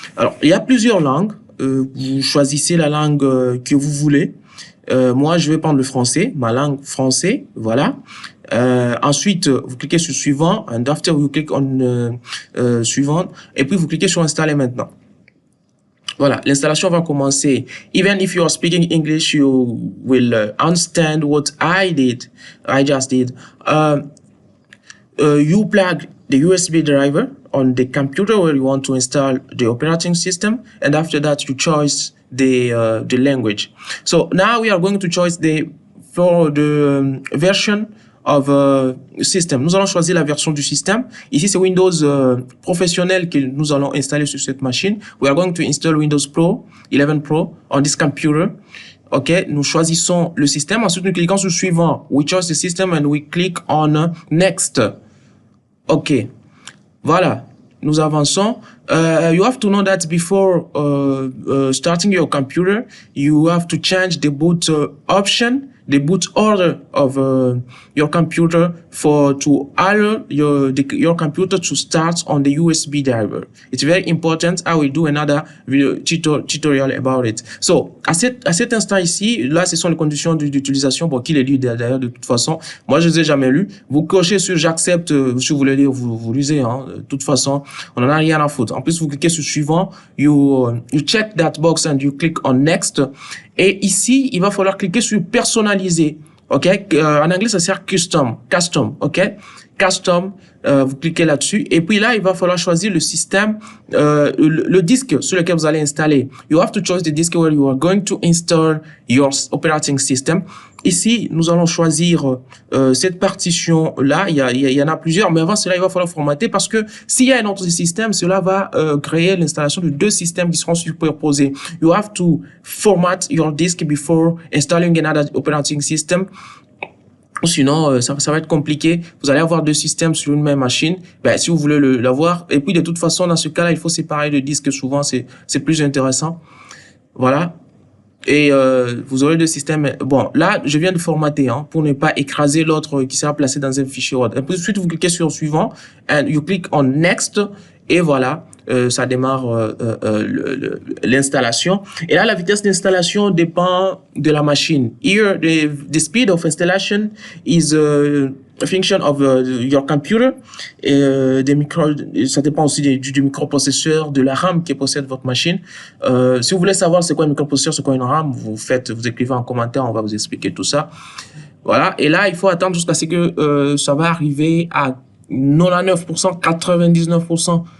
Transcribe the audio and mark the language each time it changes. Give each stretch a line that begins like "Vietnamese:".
French: Alors, il y a plusieurs langues. Vous choisissez la langue que vous voulez. Moi, je vais prendre le français, ma langue français. Voilà. Ensuite, vous cliquez sur suivant.
English: And after you click on suivant.
French: Et puis, vous cliquez sur installer maintenant. Voilà, l'installation va commencer.
English: Even if you are speaking English, you will understand what I just did. You plug the USB driver on the computer where you want to install the operating system, and after that you choose the language. So now we are going to choose for the version of system.
French: Nous allons choisir la version du système. Ici, c'est Windows professionnel que nous allons installer sur cette machine.
English: We are going to install Windows Pro, 11 Pro on this computer.
French: OK, nous choisissons le système. Ensuite, nous cliquons sur suivant.
English: We choose the system and we click on next. OK.
French: Voilà. Nous avançons.
English: You have to know that before starting your computer, you have to change the boot option, the boot order of your computer to allow your computer to start on the USB driver. It's very important. I will do another video tutorial about it.
French: So, à cet instant ici, là, ce sont les conditions d'utilisation. Bon, qui les lit d'ailleurs de toute façon. Moi, je les ai jamais lues. Vous cochez sur j'accepte, si vous voulez lire, vous lisez. Hein. De toute façon, on n'en a rien à foutre. En plus, vous cliquez sur suivant.
English: You check that box and you click on next.
French: Et ici, il va falloir cliquer sur personnaliser. OK? En anglais, ça sert custom. OK? Custom, vous cliquez là-dessus. Et puis là, il va falloir choisir le système, le disque sur lequel vous allez installer.
English: You have to choose the disk where you are going to install your operating system.
French: Ici, nous allons choisir cette partition-là. Il y en a plusieurs, mais avant cela, il va falloir formater parce que s'il y a un autre système, cela va créer l'installation de deux systèmes qui seront superposés.
English: You have to format your disk before installing another operating system.
French: Sinon, ça va être compliqué. Vous allez avoir deux systèmes sur une même machine. Ben, si vous voulez l'avoir. Et puis, de toute façon, dans ce cas-là, il faut séparer le disque. Souvent, c'est plus intéressant. Voilà. Et vous aurez deux systèmes. Bon, là, je viens de formater pour ne pas écraser l'autre qui sera placé dans un fichier Word. Et puis, ensuite, vous cliquez sur suivant.
English: And you click on next.
French: Et voilà. Ça démarre l'installation. Et là, la vitesse d'installation dépend de la machine.
English: Here, the speed of installation is a function of your computer.
French: Et ça dépend aussi du microprocesseur, de la RAM qui possède votre machine. Si vous voulez savoir c'est quoi un microprocesseur, c'est quoi une RAM, vous écrivez en commentaire, on va vous expliquer tout ça. Voilà. Et là, il faut attendre jusqu'à ce que ça va arriver à 99%, 99%.